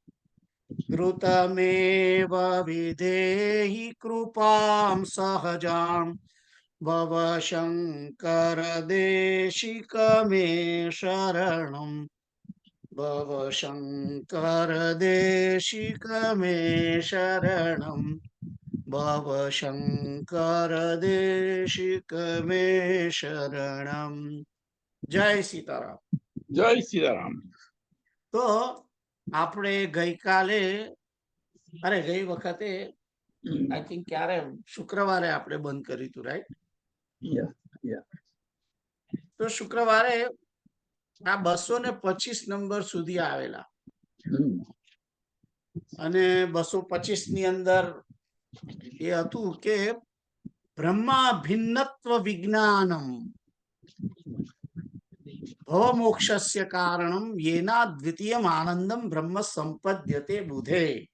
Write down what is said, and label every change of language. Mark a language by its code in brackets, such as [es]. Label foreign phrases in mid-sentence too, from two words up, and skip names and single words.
[sa] द्रुतमेव विधेहि कृपां सहजां भव शङ्कर देशिक मे शरणम् भव शङ्कर देशिक मे शरणम् भव शङ्कर देशिक मे शरणम्। [gu] જય સીતારામ. જય સીતારામ. તો આપણે ગઈકાલે ગઈ વખતે [en] I think [gu] ક્યારે શુક્રવારે આપણે બંધ કર્યું હતું, રાઈટ? તો શુક્રવારે આ 225 નંબર સુધી આવેલા અને 225 ની અંદર એ હતું કે [sa] ब्रह्मा भिन्नत्व विज्ञानम भवमोक्षस्य कारणम येना द्वितीयम आनंदम ब्रह्म संपद्यते बुधे.